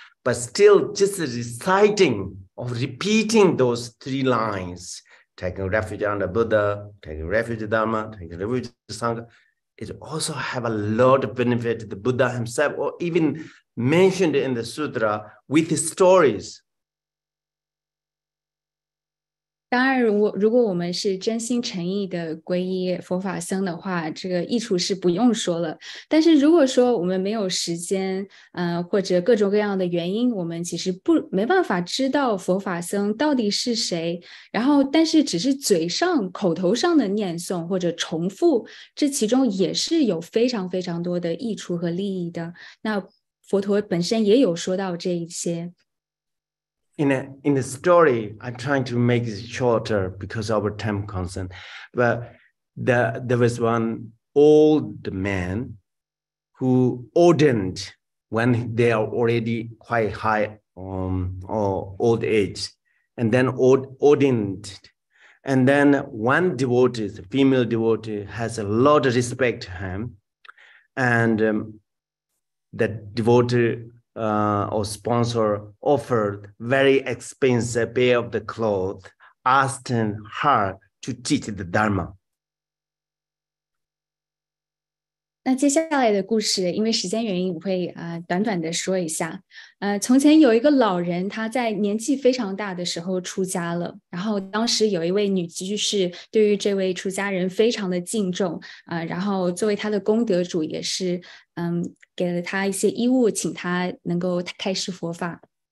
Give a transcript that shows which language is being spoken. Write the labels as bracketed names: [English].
[English] But still, just reciting or repeating those three lines, taking refuge under Buddha, taking refuge in Dharma, taking refuge in Sangha, it also have a lot of benefit. The Buddha himself, or even mentioned in the sutra with his stories. [Chinese] 当然，如果我们是真心诚意的皈依佛法僧的话，这个益处是不用说了。但是如果说我们没有时间，或者各种各样的原因，我们其实没办法知道佛法僧到底是谁。然后，但是只是嘴上、口头上的念诵或者重复，这其中也是有非常非常多的益处和利益的。那佛陀本身也有说到这一些。 [English] In the story, I'm trying to make it shorter because of our time concern. But there was one old man who ordained when they are already quite high or old age, and then ordained. And then one devotee, a female devotee, has a lot of respect to him, and the devotee or sponsor offered very expensive pair of the clothes, asking her to teach the Dharma. [Chinese] 那接下来的故事，因为时间原因，我会短短的说一下。从前有一个老人，他在年纪非常大的时候出家了，然后当时有一位女居士对于这位出家人非常的敬重然后作为他的功德主，也是给了他一些衣物，请他能够开示佛法。